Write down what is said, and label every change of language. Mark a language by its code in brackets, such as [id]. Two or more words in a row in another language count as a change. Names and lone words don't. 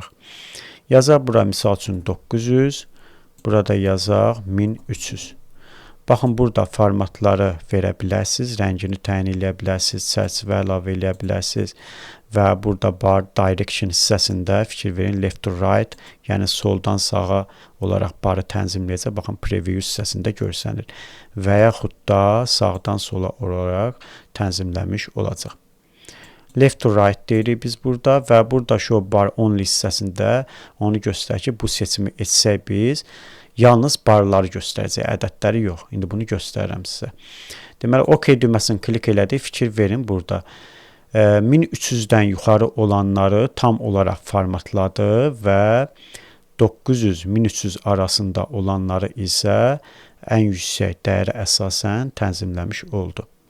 [az] Yazaq bura misal üçün 900, burada yazaq 1300. Baxın, burada formatları verə bilərsiniz, rəngini təyin eləyə bilərsiniz, çərçivə əlavə eləyə bilərsiniz və burada [en] bar direction [az] hissəsində fikir verin [en] left to right, [az] yəni soldan sağa olaraq barı tənzimləyəcək. Baxın, preview hissəsində görsənir və yaxud da sağdan sola olaraq tənzimləmiş olacaq. [en] Left to right [az] deyirik biz burada və burada [en] show bar only [az] hissəsində onu göstərir ki, bu seçimi etsək biz yalnız barları göstərəcək, ədədləri yox. İndi bunu göstərirəm sizə. Deməli, OK düyməsini klik elədik, fikir verin burada. 1300-dən yuxarı olanları tam olaraq formatladı və 900-1300 arasında olanları isə ən yüksək dəyərə əsasən tənzimləmiş oldu.